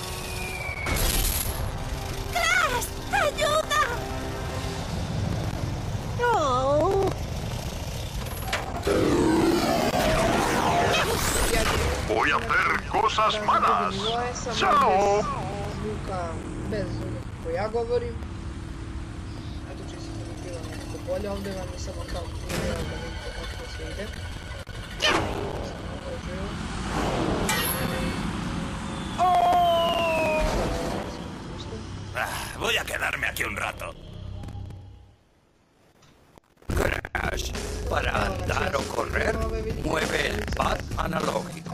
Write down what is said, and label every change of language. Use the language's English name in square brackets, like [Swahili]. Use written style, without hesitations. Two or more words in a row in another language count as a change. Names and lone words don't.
[Spanish] ¡Crash! ¡Ayuda! ¡Oh! Voy a hacer cosas malas. ¡Chao! [Bosnian] Bez zvuka koji ja govorim. Eto čisto da bi bilo nekako bolje, ovdje vam je samo kao primjer da vidite kako to sve ide. [Spanish] Voy a quedarme aquí un rato. Crash. Para andar o correr, mueve el pad analógico.